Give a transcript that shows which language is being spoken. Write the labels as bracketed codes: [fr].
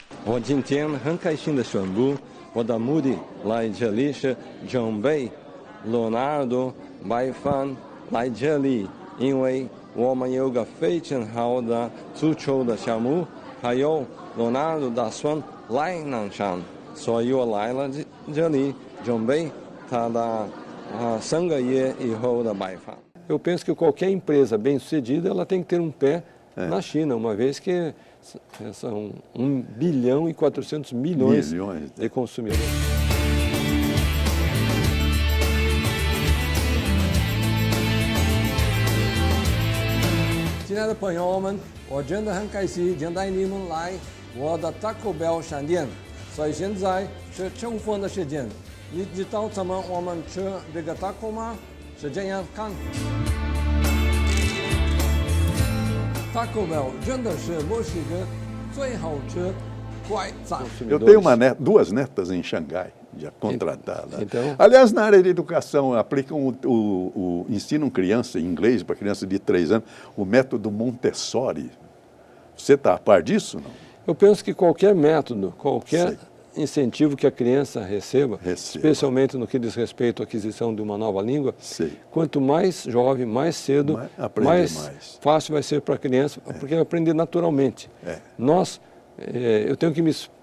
[zh] 我今天很开心的宣布，我的目的来这里是准备罗纳尔多买饭来这里，因为我们有个非常好的足球的项目，还有罗纳尔多打算来南山，所以我来了这里准备他的3个月以后的买饭。 [pt] Eu penso que qualquer empresa bem-sucedida ela tem que ter um pé na China, uma vez que são 1 bilhão e 400 milhões de consumidores. [zh] 亲爱的朋友们，我真的很开心见到你们来我的 Taco Bell 商店，所以现在是吃午饭的时间。你知道怎么我们吃这个 taco 吗？是这样看。 Taco Bell 真的是墨西哥最好吃快餐。 [pt] Eu tenho duas netas em Xangai, já contratadas. Então... Aliás, na área de educação, aplicam ensinam criança em inglês, para criança de 3 anos, o método Montessori. Você está a par disso, não? Eu penso que qualquer método, qualquer incentivo que a criança receba, especialmente no que diz respeito à aquisição de uma nova língua, quanto mais jovem, mais cedo, mais fácil vai ser para a criança, porque vai aprender naturalmente. Eu tenho que me